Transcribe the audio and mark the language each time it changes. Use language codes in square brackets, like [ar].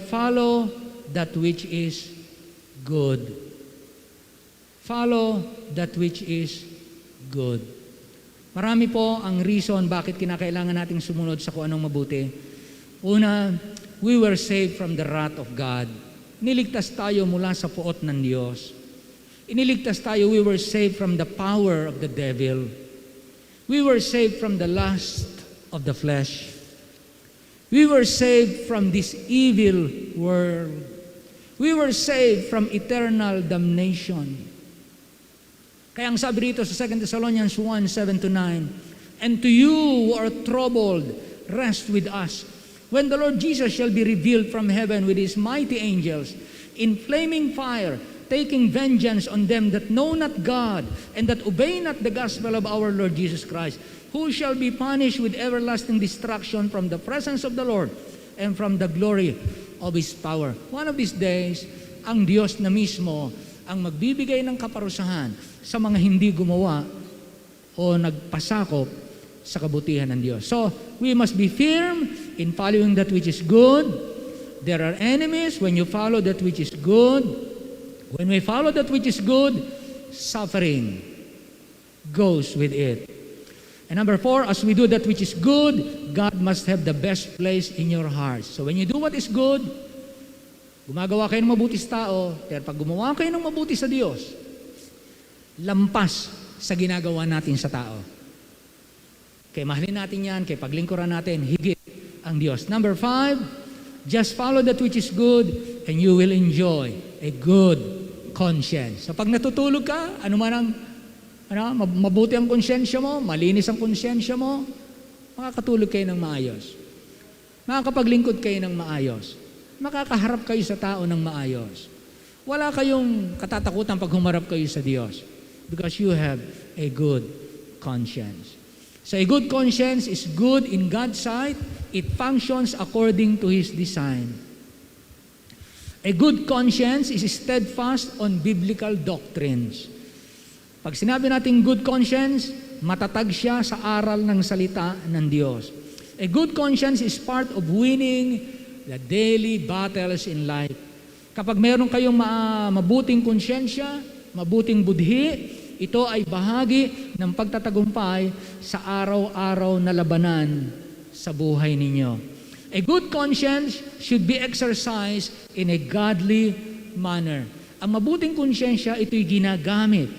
[en] Follow that which is good. Follow that which is good. [tl] Marami po ang reason bakit kinakailangan nating sumunod sa kung anong mabuti. [en] Una, we were saved from the wrath of God. [tl] Niligtas tayo mula sa puot ng Diyos. Iniligtas tayo, [en] we were saved from the power of the devil. We were saved from the lust of the flesh. We were saved from this evil world. We were saved from eternal damnation. [tl] Kaya ang sabi rito sa [en] 2 Thessalonians 1, 7-9, "And to you who are troubled, rest with us, when the Lord Jesus shall be revealed from heaven with his mighty angels, in flaming fire, taking vengeance on them that know not God, and that obey not the gospel of our Lord Jesus Christ, who shall be punished with everlasting destruction from the presence of the Lord, and from the glory of his power." One of these days, [tl] ang Diyos na mismo ang magbibigay ng kaparusahan sa mga hindi gumawa o nagpasakop sa kabutihan ng Diyos. [en] So, we must be firm in following that which is good. There are enemies when you follow that which is good. When we follow that which is good, suffering goes with it. And number 4, as we do that which is good, God must have the best place in your heart. So when you do what is good, [tl] gumagawa kayo ng mabuti sa tao, pero pag gumawa kayo ng mabuti sa Diyos, lampas sa ginagawa natin sa tao. Kaya mahalin natin yan, kaya paglingkuran natin, higit ang Diyos. Number 5, [en] just follow that which is good and you will enjoy a good conscience. [tl] So pag natutulog ka, ano man ang mabuti ang konsyensya mo, malinis ang konsyensya mo, makakatulog kayo ng maayos. Makakapaglingkod kayo ng maayos. Makakaharap kayo sa tao ng maayos. Wala kayong katatakutan pag humarap kayo sa Diyos [en] because you have a good conscience. So a good conscience is good in God's sight. It functions according to His design. A good conscience is steadfast on biblical doctrines. [tl] Pag sinabi natin good conscience, matatag siya sa aral ng salita ng Diyos. [en] A good conscience is part of winning the daily battles in life. [tl] Kapag meron kayong mabuting konsyensya, mabuting budhi, ito ay bahagi ng pagtatagumpay sa araw-araw na labanan sa buhay ninyo. [en] A good conscience should be exercised in a godly manner. [tl] Ang mabuting konsyensya, ito'y ginagamit.